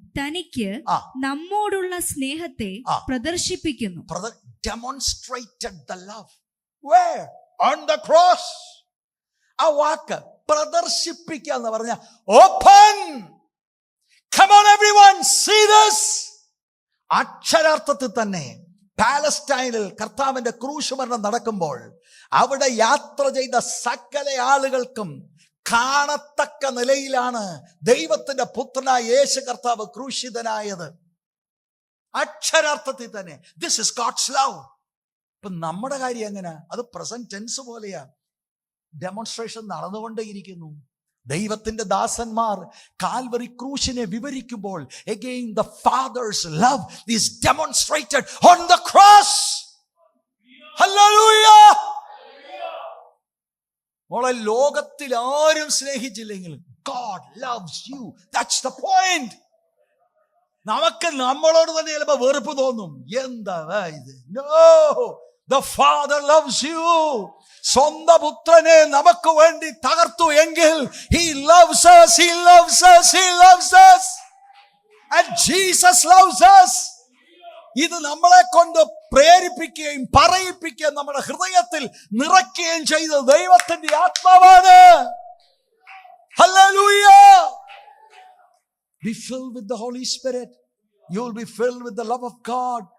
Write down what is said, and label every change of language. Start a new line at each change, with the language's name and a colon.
Malayalam: തനിക്ക് നമ്മോടുള്ള സ്നേഹത്തെ പ്രദർശിപ്പിക്കുന്നു.
English: Demonstrated the love. Where? On the cross.
Malayalam: ആ വാക്ക് പ്രദർശിപ്പിക്കുക എന്ന് പറഞ്ഞ open.
English: Come on everyone, see this.
Malayalam: അക്ഷരാർത്ഥത്തിൽ തന്നെ പാലസ്റ്റൈനിൽ കർത്താവിന്റെ ക്രൂശ് മരണം നടക്കുമ്പോൾ അവിടെ യാത്ര ചെയ്ത സകല ആളുകൾക്കും കാണത്തക്ക നിലയിലാണ് ദൈവത്തിന്റെ പുത്രനായ യേശു കർത്താവ് ക്രൂശിതനായത്. അക്ഷരാർത്ഥത്തിൽ തന്നെ
English: This is God's love.
Malayalam: ഇപ്പൊ നമ്മുടെ കാര്യം എങ്ങനെ? അത് പ്രസന്റ് ടെൻസ് പോലെയാ. ഡെമോൺസ്ട്രേഷൻ നടന്നുകൊണ്ടേയിരിക്കുന്നു. ദൈവത്തിന്റെ ദാസന്മാർ Calvary ക്രൂശിനെ വിവരിക്കുമ്പോൾ
English: again the father's love is demonstrated on the cross. Hallelujah.
Malayalam: മോളെ, ലോകത്തിൽ ആരും സ്നേഹിച്ചില്ലെങ്കിൽ
English: God loves you. That's the point.
Malayalam: നമുക്ക് നമ്മളോട് തന്നെ ചിലപ്പോ വെറുപ്പ് തോന്നും. എന്താ ഇത്?
English: No, the father loves you.
Malayalam: സ്വന്തം പുത്രനെ നമുക്ക് വേണ്ടി തകർത്തു എങ്കിൽ
English: he loves us, he loves us, he loves us, and Jesus loves us.
Malayalam: ഇത് നമ്മളെ കൊണ്ട് പ്രേരിപ്പിക്കുകയും പറയിപ്പിക്കുകയും നമ്മുടെ ഹൃദയത്തിൽ നിറയ്ക്കുകയും ചെയ്ത ദൈവത്തിന്റെ ആത്മാവാണ്.
English: Hallelujah. Be filled with the Holy Spirit. You will be filled with the love of God.